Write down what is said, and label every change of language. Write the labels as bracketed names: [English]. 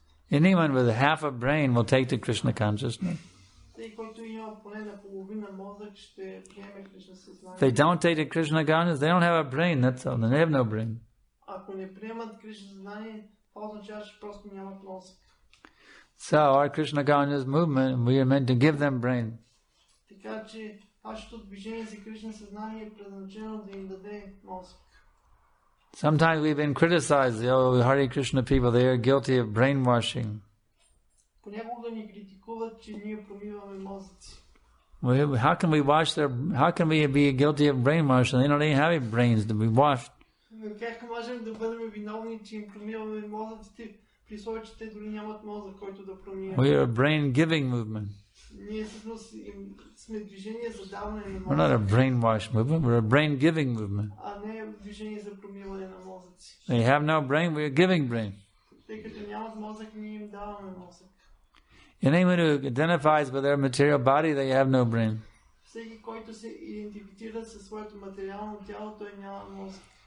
[English] Anyone with half a brain will take to Krishna consciousness. [Bulgarian] Всеки, който има поне наполовина мозък, ще приеме Кришна съзнание. [English] If they don't take to Krishna consciousness, they don't have a brain, that's all. They have no brain. [Bulgarian] Ако не приемат Кришна съзнание, това означава, че просто нямат мозък. [English] So our Krishna conscious movement, we are meant to give them brain. [Bulgarian] Така че нашето движение за Кришна съзнание е предназначено да им даде мозък. [English] Sometimes we've been criticized, Hare Krishna people, they are guilty of brainwashing. [Bulgarian] Понякога ни критикуват, че ние промиваме мозъци. [English] How can we be guilty of brainwashing? They don't even have brains to be washed. [Bulgarian] Как можем да бъдем виновни, че им промиваме мозъците, при случай, че те дори нямат мозък, който да промие? [English] We are a brain-giving movement. [Bulgarian] Ние всъщност сме движение за даване на мозък. [English] We're not a brainwash movement, we're a brain-giving movement. [Bulgarian] А не движение за промиване на мозъци. [English] They have no brain, we are giving brain. [Bulgarian] Тъй като нямат мозък, ние им даваме мозък. [English] Anyone who identifies with their material body, they have no brain. [Bulgarian] Всеки, който се идентифицира със своето материално тяло, той няма мозък.